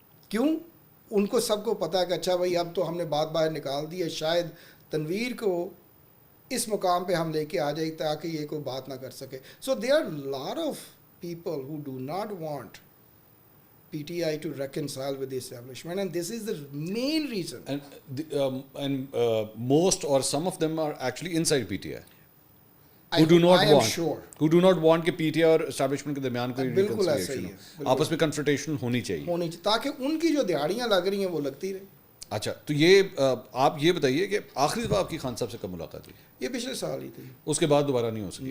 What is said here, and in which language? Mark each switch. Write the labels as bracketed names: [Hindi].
[Urdu] کیوں, ان کو سب کو پتا ہے کہ اچھا بھائی اب تو ہم نے بات باہر نکال دی ہے, شاید تنویر کو اس مقام پہ ہم لے کے آ جائے تاکہ یہ کوئی بات نہ کر سکے. [English] So there are lot of people who do not want P T I to reconcile with the establishment and this is the main reason. And most or some of them are actually inside PTI who [Urdu] do not want کہ P T I اور establishment کے درمیان کوئی بالکل ایسا ہی ہے, آپس میں کنفرنٹیشن ہونی چاہیے تاکہ ان کی جو دیہڑیاں لگ رہی ہیں وہ لگتی رہے. اچھا تو یہ آپ یہ بتائیے کہ آخری دفعہ آپ کی خان صاحب سے کب ملاقات ہوئی؟ یہ پچھلے سال ہی تھی. اس کے بعد دوبارہ نہیں ہو سکی؟